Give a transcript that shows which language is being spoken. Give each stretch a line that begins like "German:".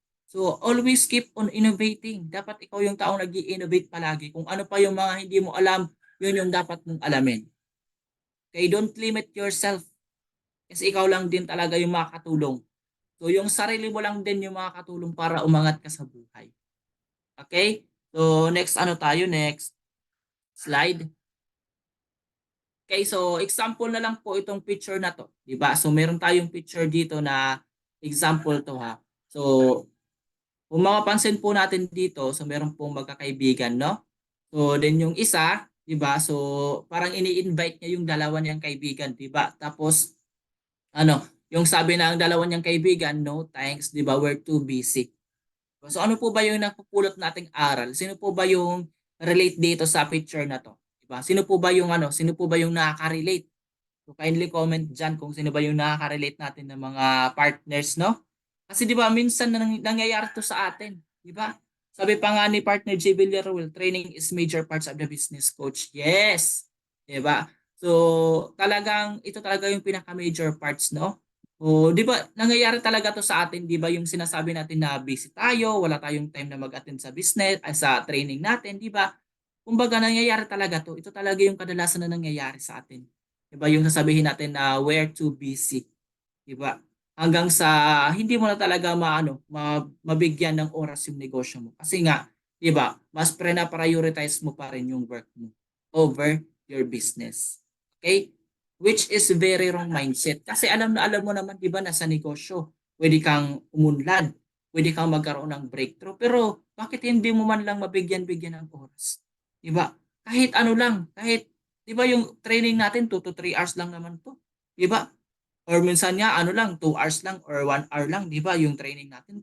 English: So always keep on innovating.
Filipino: Dapat ikaw yung taong nag-i-innovate palagi. Kung ano pa yung mga hindi mo alam, yun yung dapat mong alamin. Okay?
English: Don't limit yourself
Filipino: kasi ikaw lang din talaga yung makakatulong. So yung sarili mo lang din yung makakatulong para umangat ka sa buhay. Okay? So next tayo? Next slide. Okay, so example na lang po itong picture na to, 'di ba? So meron tayong picture dito na example to ha. So kung mapapansin po natin dito, so meron pong magkakaibigan, no? So then yung isa, 'di ba? So parang ini-invite niya yung dalawa niyang kaibigan, 'di ba? Tapos ano, yung sabi ng dalawa niyang kaibigan,
English: no thanks,
Filipino: 'di ba?
English: We're too busy.
Filipino: So ano po ba yung napupulot nating aral? Sino po ba yung relate dito sa picture na to? 'Di ba? Sino po ba yung ano, sino po ba yung nakaka-relate? So kindly comment diyan kung sino ba yung nakaka-relate natin ng mga partners, no? Kasi 'di ba minsan nangyayari to sa atin, 'di ba? Sabi pa nga ni partner J.
English: Villaruel, training is major parts of the business coach.
Filipino: Yes. 'Di ba? So talagang ito talaga yung pinaka-major parts, no? O 'di ba nangyayari talaga to sa atin, 'di ba yung sinasabi natin na busy tayo, wala tayong time na mag-attend sa business, ay sa training natin, 'di ba? Kumbaga nangyayari talaga to. Ito talaga yung kadalasan na nangyayari sa atin. 'Di ba yung sasabihin natin na
English: we're too busy,
Filipino: 'di ba? Hanggang sa hindi mo na talaga mabigyan ng oras yung negosyo mo. Kasi nga, 'di ba? Mas prioritize mo pa rin yung work mo
English: over your business.
Filipino: Okay?
English: Which is very wrong mindset.
Filipino: Kasi alam na alam mo naman, 'di ba, na sa negosyo, pwede kang umunlad, pwede kang magkaroon ng breakthrough, pero bakit hindi mo man lang mabigyan-bigyan ng oras? 'Di ba? Kahit ano lang, kahit 'di ba yung training natin 2 to 3 hours lang naman 'to. 'Di ba? Or minsan nga ano lang 2 hours lang or 1 hour lang, 'di ba, yung training natin.